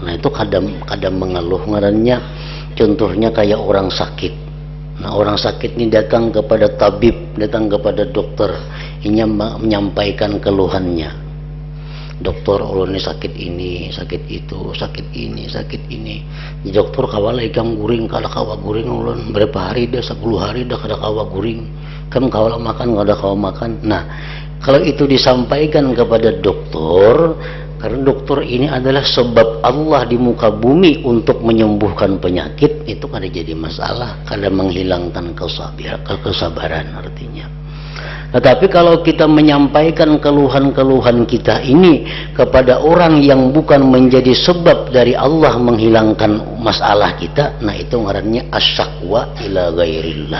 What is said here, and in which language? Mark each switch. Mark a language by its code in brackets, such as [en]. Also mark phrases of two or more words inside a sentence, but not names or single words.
[id] Nah itu kadang mengeluh ngarannya. Contohnya kayak orang sakit. Nah orang sakit ini datang kepada tabib, datang kepada dokter, ini menyampaikan keluhannya. [bjn] Dokter, ulun ini sakit ini, sakit itu, sakit ini, sakit ini. Dokter kawala ikam guring, kada kawa guring ulun. Berapa hari dah, 10 hari dah kada kawa guring. Kam kawala makan, kada kawa makan. [id] Nah, kalau itu disampaikan kepada dokter, karena dokter ini adalah sebab Allah di muka bumi untuk menyembuhkan penyakit, itu kada jadi masalah, kada menghilangkan kesabaran artinya. Tetapi kalau kita menyampaikan keluhan-keluhan kita ini kepada orang yang bukan menjadi sebab dari Allah menghilangkan masalah kita, nah itu ngarannya [ar] الشكوى إلى غير الله.